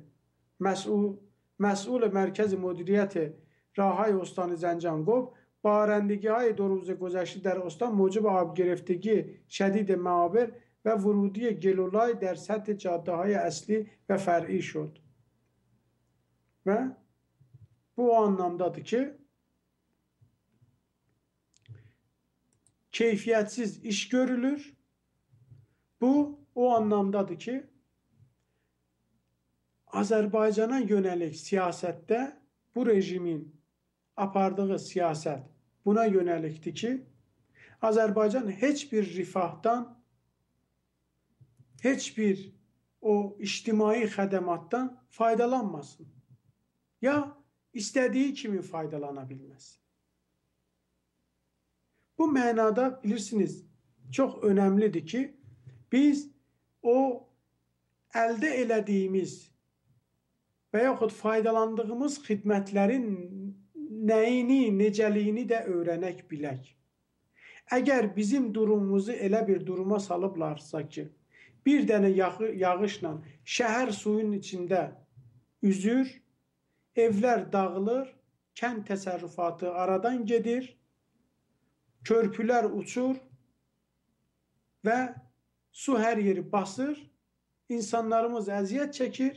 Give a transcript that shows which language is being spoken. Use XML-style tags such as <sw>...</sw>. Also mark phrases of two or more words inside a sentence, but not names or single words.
<fa>مسئول مرکز مدیریت راههای استان زنجان گفت بارندگی های 2 روز گذشته در استان موجب آب گرفتگی شدید معابر و ورودی گلولای در سطح جاده های اصلی و فرعی شد.</fa> <az>و bu o anlamdadır ki keyfiyetsiz iş görülür. Bu o anlamdadır ki Azerbaycan'a yönelik siyasette bu rejimin apardığı siyaset buna yönelikti ki Azerbaycan hiçbir rifahtan, hiçbir o içtimai xədamatdan faydalanmasın. Ya istediği kimi faydalanabilmez. Bu mənada bilirsiniz çok önemlidir ki biz o əldə elədiyimiz və yaxud faydalandığımız xidmətlərin nəyini, necəliyini də öyrənək bilək. Əgər bizim durumumuzu elə bir duruma salıblarsa ki, bir dənə yağışla şəhər suyun içində üzür, evlər dağılır, kənd təsərrüfatı aradan gedir, körpülər uçur və su hər yeri basır, insanlarımız əziyyət çəkir.</az>